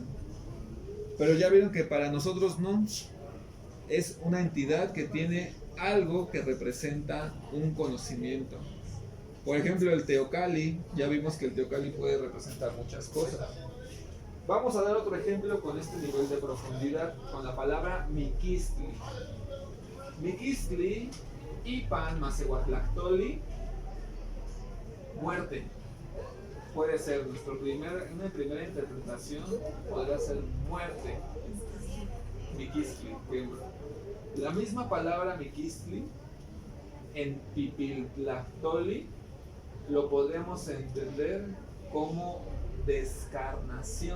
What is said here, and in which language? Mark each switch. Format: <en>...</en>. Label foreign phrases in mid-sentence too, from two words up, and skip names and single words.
<es>Pero ya vieron que para nosotros no. Es una entidad que tiene algo que representa un conocimiento. Por ejemplo, el teocalli, ya vimos que el teocalli puede representar muchas cosas. Vamos a dar otro ejemplo con este nivel de profundidad, con la palabra miquistli.</es> <nah>Miquistli, ipan masehuatlactoli,</nah> <es>muerte. Puede ser una primera interpretación, podría ser muerte. Miquistli. La misma palabra miquistli en pipiltlactoli lo podemos entender como descarnación.</es>